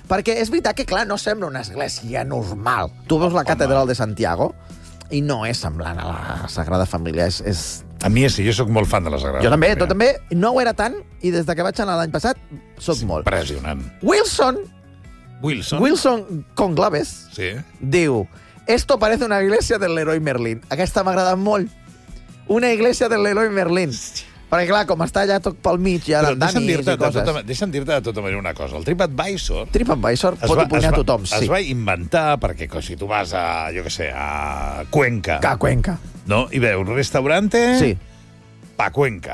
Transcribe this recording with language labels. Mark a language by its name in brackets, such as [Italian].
[Catalan] Perquè és veritat que, clar, no sembla una església normal. Tu veus la catedral de Santiago i no és semblant a la Sagrada Família. És... A mi sí, jo sóc molt fan de la Sagrada Jo també, tu també. No ho era tant i des que vaig anar l'any passat, sóc sí, molt. Impressionant. Wilson Conclaves, sí. Diu, [Spanish] esto parece una iglesia del Leroy Merlin. [Catalan] Aquesta m'agrada molt. [Spanish] Una iglesia del Leroy Merlin. [Catalan] Perquè, clar, com està allà tot pel mig, hi ha d'andanis i coses... Deixa'm dir-te de tota manera una cosa. El TripAdvisor... TripAdvisor pot opinar a tothom, sí. Es va inventar perquè, si tu vas a, jo què sé, a Cuenca... A Cuenca. No? I veu, [Spanish] un restaurante... [Catalan] Sí. Pa Cuenca.